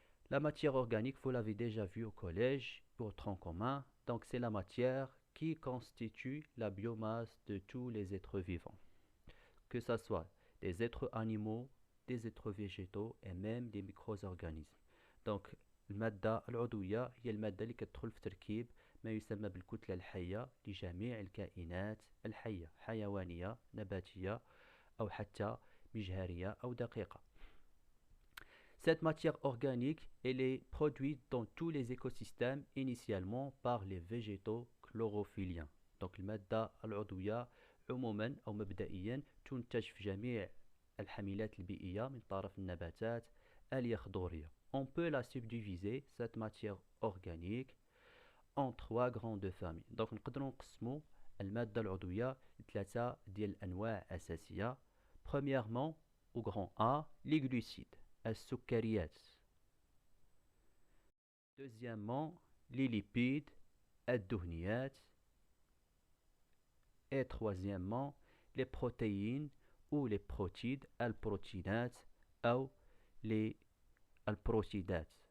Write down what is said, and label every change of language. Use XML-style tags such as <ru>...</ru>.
<fr>La matière organique, vous l'avez déjà vu au collège, au tronc commun, donc c'est la matière qui constitue la biomasse de tous les êtres vivants, que ce soit des êtres animaux, des êtres végétaux et même des micro-organismes.</fr> <ar>Donc المادة العضوية هي المادة اللي كتدخل في تركيب ما يسمى بالكتلة الحية لجميع الكائنات الحية، حيوانية، نباتية أو حتى مجهرية أو دقيقة.</ar> <fr>Cette matière organique, elle est produite dans tous les écosystèmes initialement par les végétaux chlorophylliens.</fr> <ar>Donc المادة العضوية عموما أو مبدئيا تنتج في جميع الحميلات البيئية من طرف النباتات اليخضورية.</ar> <fr>On peut la subdiviser, cette matière organique, en trois grandes familles.</fr> <ar>Donc نقدروا نقسموا المادة العضوية لثلاثة ديال الأنواع أساسية.</ar> <fr>Premièrement, au grand A, les glucides, السكريات. Deuxièmement, les lipides, الدهنيات. Et troisièmement, les protéines ou les protides, البروتينات أو les البروتيدات.</fr>